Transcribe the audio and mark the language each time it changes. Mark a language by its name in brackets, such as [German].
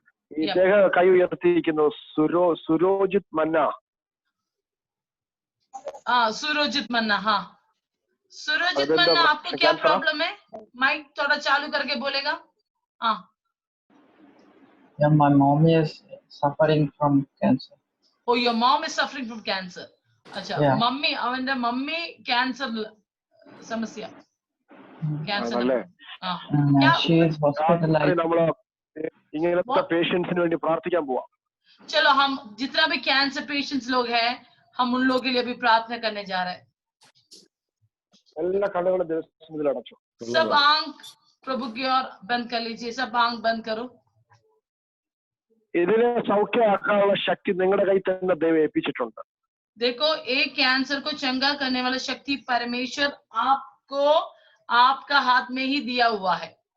[Malayalam] ഇദ്ദേഹം കൈ ഉയർത്തിയിരിക്കുന്നു. സുരോജിത് മന്ന. [Hindi] सुरोजित मन्ना. हाँ सुरोजित मन्ना, आपको क्या प्रॉब्लम है? माइक थोड़ा चालू करके बोलेगा. [English] Yeah, my mom is suffering from cancer. Oh, your mom is suffering from cancer. [Hindi] अच्छा, मम्मी [Malayalam] അവന്റെ mummy cancer സമസ്യ. Cancer. [English] She is hospitalized. [Malayalam] നമ്മള് ഇങ്ങനത്തെ പേഷ്യൻസിന് വേണ്ടി പ്രാർത്ഥിക്കാൻ പോവാം. [Hindi] चलो हम जितना भी कैंसर पेशेंट्स लोग हैं, हम उन लोगों के लिए भी प्रार्थना करने जा रहे हैं. [Malayalam] എല്ലാ കണ്ണുകളും ദൈവസന്നിധിയിൽ അടച്ചു. [Hindi] सब आंख प्रभु की ओर बंद कर लीजिए. सब आंख बंद करो. [Malayalam] ഇതിനെ സൗഖ്യമാക്കാനുള്ള ശക്തി നിങ്ങളുടെ കയ്യിൽ തന്നെ ദൈവം ഏൽപ്പിച്ചിട്ടുണ്ട്. [Hindi] देखो, एक कैंसर को चंगा करने वाला शक्ति परमेश्वर आपको आपका हाथ में ही दिया हुआ है.